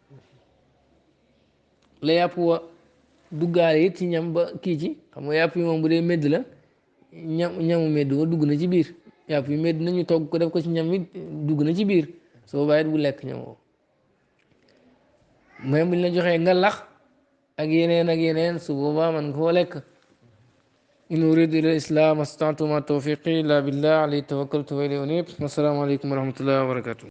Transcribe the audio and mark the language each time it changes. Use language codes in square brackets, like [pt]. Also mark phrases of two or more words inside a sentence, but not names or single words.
[wo] la yàpp wa duggaale it ci ñam ba kii ci xam nga yàpp yi moom bu dee medd la ñamu medd wa dugg na ci biir yàpp yi medd nañu togg ko def ko ci ñam yi dugg na ci biir soo bàyyit bu lekk ñam woo même bu ñu la joxee nga lax ak yeneen su boobaa man koo lekk [ar] إن أريد إلى الإسلام استطعت ما توفيقي إلا بالله عليه توكلت وإليه أنيب والسلام عليكم ورحمة الله وبركاته.